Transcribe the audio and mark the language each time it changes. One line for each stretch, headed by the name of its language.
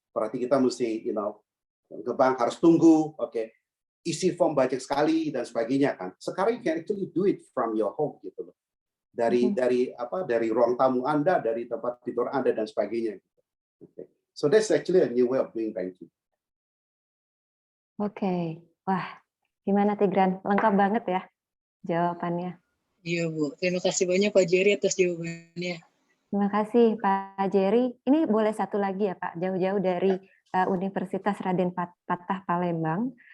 Indonesian: Berarti kita mesti, ke bank harus tunggu, oke, isi form banyak sekali dan sebagainya kan. Sekarang
English: you can actually do it from your home
Indonesian: gitu loh. Dari ruang tamu Anda, dari tempat tidur Anda dan sebagainya.
English: Okay. So that's actually a new way of doing banking.
Indonesian: Oke, wah, gimana Tigran? Lengkap banget ya jawabannya. Iya Bu, terima kasih banyak Pak Jerry atas jawabannya. Terima kasih Pak Jerry. Ini boleh satu lagi ya Pak, jauh-jauh dari Universitas Raden Patah Palembang.